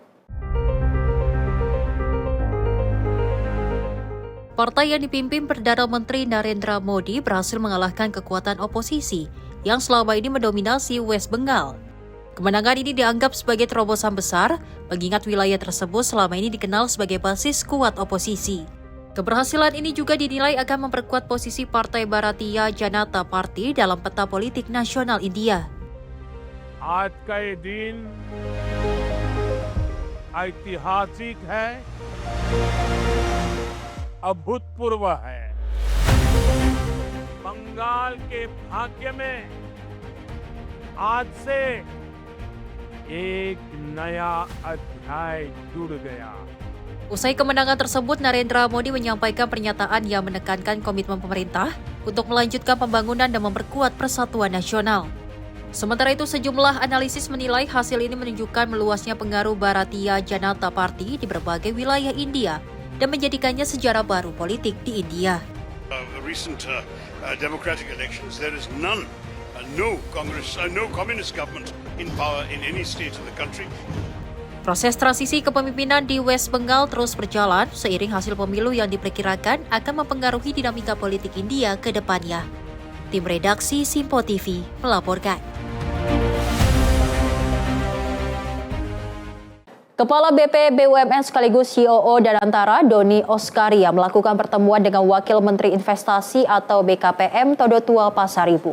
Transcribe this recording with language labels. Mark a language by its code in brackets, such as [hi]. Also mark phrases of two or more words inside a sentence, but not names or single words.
[id] Partai yang dipimpin Perdana Menteri Narendra Modi berhasil mengalahkan kekuatan oposisi yang selama ini mendominasi West Bengal. Kemenangan ini dianggap sebagai terobosan besar, mengingat wilayah tersebut selama ini dikenal sebagai basis kuat oposisi. Keberhasilan ini juga dinilai akan memperkuat posisi Partai Bharatiya Janata Party dalam peta politik nasional India. [hi] आज का ये दिन ऐतिहासिक है, अभूतपूर्व है। बंगाल के भाग्य में आज से एक नया अध्याय जुड़ गया। [id] Usai kemenangan tersebut, Narendra Modi menyampaikan pernyataan yang menekankan komitmen pemerintah untuk melanjutkan pembangunan dan memperkuat persatuan nasional. Sementara itu, sejumlah analisis menilai hasil ini menunjukkan meluasnya pengaruh Bharatiya Janata Party di berbagai wilayah India dan menjadikannya sejarah baru politik di India. [en] Recent democratic elections, there is no communist government in power in any state of the country. [id] Proses transisi kepemimpinan di West Bengal terus berjalan seiring hasil pemilu yang diperkirakan akan mempengaruhi dinamika politik India ke depannya. Tim redaksi Simpo TV melaporkan. Kepala BP BUMN sekaligus COO Danantara, Doni Oskaria, melakukan pertemuan dengan Wakil Menteri Investasi atau BKPM Todotua Pasaribu.